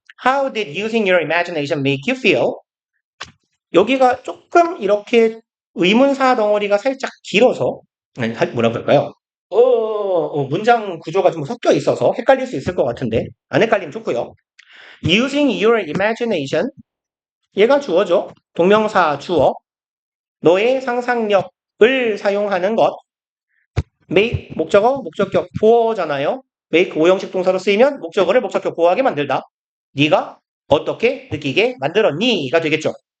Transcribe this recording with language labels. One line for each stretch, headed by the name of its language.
English: How did using your imagination make you feel?
Korean: 여기가 조금 이렇게 의문사 덩어리가 살짝 길어서 뭐라고 할까요? 문장 구조가 좀 섞여 있어서 헷갈릴 수 있을 것 같은데 안 헷갈리면 좋고요.
English: Using your imagination
Korean: 얘가 주어죠. 동명사 주어 너의 상상력을 사용하는 것 make 목적어 목적격 보어잖아요. make 오형식 동사로 쓰이면 목적어를 목적격 보어하게 만들다. 네가 어떻게 느끼게 만들었니가 되겠죠.